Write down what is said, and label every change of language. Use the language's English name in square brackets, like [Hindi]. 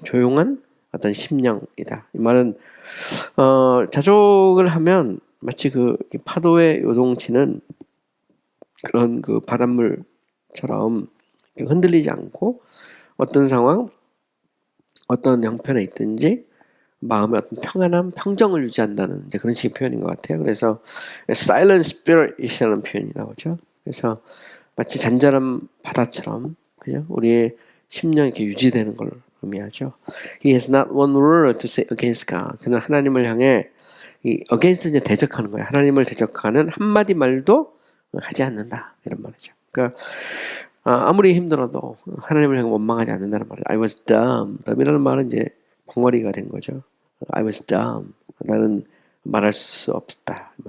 [Korean] 조용한 어떤 심령이다. 이 말은 자족을 하면 마치 그 파도의 요동치는 그런 그 바닷물처럼 흔들리지 않고 어떤 상황, 어떤 형편에 있든지 마음의 어떤 평안함, 평정을 유지한다는 이제 그런 식의 표현인 것 같아요. 그래서 [English] silent spirit [Korean] 이라는 표현이 나오죠. 그래서 마치 잔잔한 바다처럼 그냥 우리의 심령이 이렇게 유지되는 걸 의미하죠. [English] He has not one word to say against God. [Korean] 그는 하나님을 향해 이 against 이제 대적하는 거예요. 하나님을 대적하는 한마디 말도 하지 않는다 이런 말이죠. 그러니까 아무리 힘들어도 하나님을 향해 원망하지 않는다는 말이죠. [English] I was dumb. [Korean] dumb이라는 말은 이제 벙어리가 된 거죠. [English] I was dumb. [Korean] 나는 말할 수 없다.